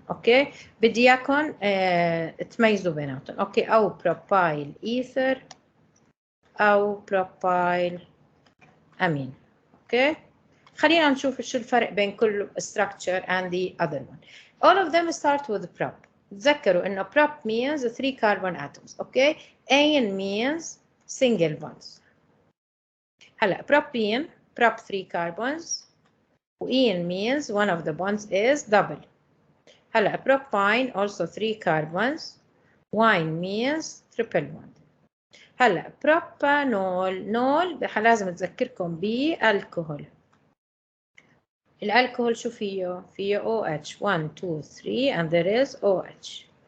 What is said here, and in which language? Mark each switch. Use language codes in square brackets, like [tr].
[ar] اوكي بدي اياكم تميزوا بيناتهم. اوكي او بروبايل ايثر او بروبايل امين. اوكي خلينا نشوف شو الفرق بين كل [en] structure and the other one. All of them start with prop. [ar] تذكروا انه [en] prop means 3 carbon atoms. Okay ane means single bonds. هلا propene prop 3 carbons. ene means one of the bonds is double. هلا propine also 3 carbons. wine means triple bond. [ar] هلا propanol نول لازم تذكركم بالكحول. الالكحول شو فيه؟ فيه [en] OH 1 2 3 and there is OH.